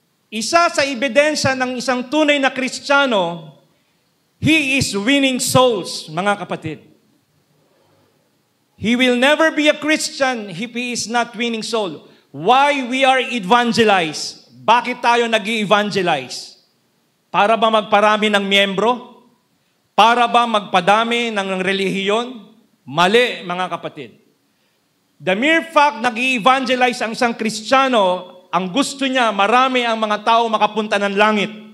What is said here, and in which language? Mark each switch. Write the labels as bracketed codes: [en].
[tl] Isa sa ebidensya ng isang tunay na Kristiyano, [en] he is winning souls, [tl] mga kapatid. [en] He will never be a Christian if he is not winning soul. Why we are evangelized? [tl] Bakit tayo nag-i-evangelize? Para ba magparami ng miyembro? Para ba magpadami ng relihiyon? Mali, mga kapatid. [en] The mere fact [tl] nag-i-evangelize ang isang Kristiyano, ang gusto niya, marami ang mga tao makapunta ng langit.